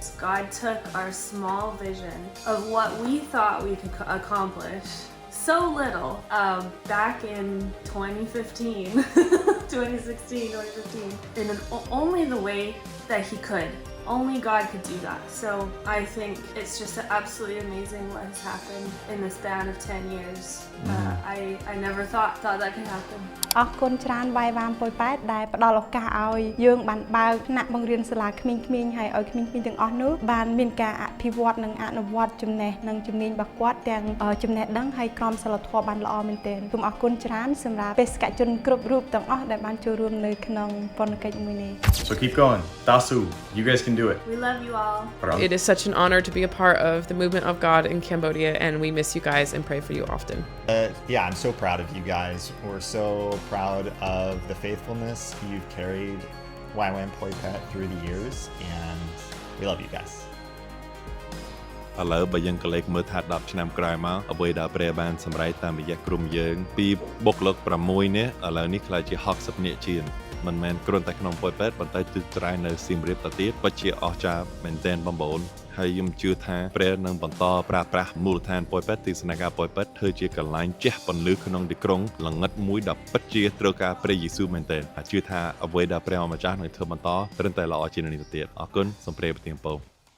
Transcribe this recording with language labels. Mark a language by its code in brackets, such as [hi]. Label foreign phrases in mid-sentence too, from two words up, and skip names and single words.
[en] God took our small vision of what we thought we could accomplish so little back in 2015, 2016, 2015, in only the way that he could. Only God could do that. So I think it's just absolutely amazing what has happened in the span of 10 years. I never thought that could happen. [km] អរគុណច្រើនវាយវ៉ាមប៉ោយប៉ែតដែលផ្ដល់ឱកាសឲ្យយើងបានបើកថ្នាក់បង្រៀនសាលាក្មេងៗហើយឲ្យក្មេងៗទាំងអស់នោះបានមានការអភិវឌ្ឍនិងអនុវត្តចំណេះនិងជំនាញរបស់គាត់ទាំងចំណេះដឹងហើយក្រមសីលធម៌បានល្អមែនទែនសូមអរគុណច្រើនសម្រាប់បេសកជនគ្រប់រូបទាំងអស់ដែលបានចូលរួមនៅក្នុងពន្ធកិច្ចមួយនេះ [en] So keep going. Tasu, you guys can do it. We love you all. It is such an honor to be a part of the movement of God in Cambodia, and we miss you guys and pray for you often. Yeah, I'm so proud of you guys. We're so proud of the faithfulness you've carried YWAM Poi Pet through the years, and we love you guys. [km] ឥឡូវបើយើងក៏លេខមើលថា10ឆ្នាំក្រោយមកអ្វីដែលព្រះបានសម្រេចតាមរយៈក្រុមយើងពីបុ គ្គលិក6នេះឥឡូវនេះខ្ល้ายជា60នាក់ជាងមិនមែនគ្រាន់តែក្នុងប៉ោយប៉ែតប៉ុន្តែទិសត្រែនៅសៀមរាបទៅទៀតពិតជាអស្ចារ្យមែនទែនបងប្អូនហើយខ្ញុំជឿថាព្រះនឹងបន្តប្រើប្រាស់មូលដ្ឋានប៉ោយប៉ែតទីស្នាក់ការប៉ោយប៉ែតធ្វើជាកន្លែងជះពន្លឺក្នុងទីក្រុងល្ងិតមួយដែលពិតជាត្រូវការព្រះយេស៊ូវមែនទែនជឿថាអ្វីដែលព្រះម្ចាស់នឹងធ្វើបន្តត្រឹមតែល្អជាងនេះទៅទៀតអរគុណសូមព្រះប្រទានពរ